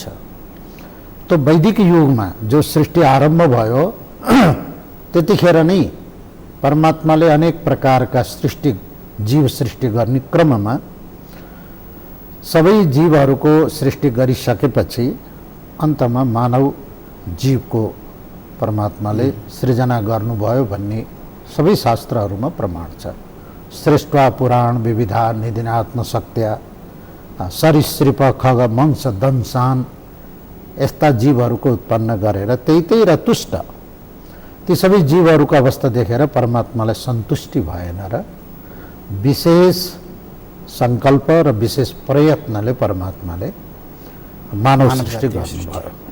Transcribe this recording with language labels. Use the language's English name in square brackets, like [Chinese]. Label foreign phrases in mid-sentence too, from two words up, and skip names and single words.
[Nepali] तो वैदिक युगमा जो सृष्टि आरम्भ भयो त्यतिखेर नै परमात्माले अनेक प्रकारका जीव सृष्टि गर्ने क्रममा सबै जीवहरूको सृष्टि गरिसकेपछि अन्तमा मानव जीवको परमात्माले सृजना गर्नुभयो भन्ने सबै शास्त्रहरूमा प्रमाण छ। [Sanskrit] सृष्ट्वा पुराण विविधा निधिनात्म शक्त्या सरीसृप खग मंस दंशान, [Nepali] यस्ता जीवहरूको उत्पन्न गरेर त्यही र तुष्ट ती सबै जीवहरूको अवस्था देखेर परमात्मालाई सन्तुष्टि भएन र विशेष संकल्प र विशेष प्रयत्नले परमात्माले मानव सृष्टि गर्नुभयो।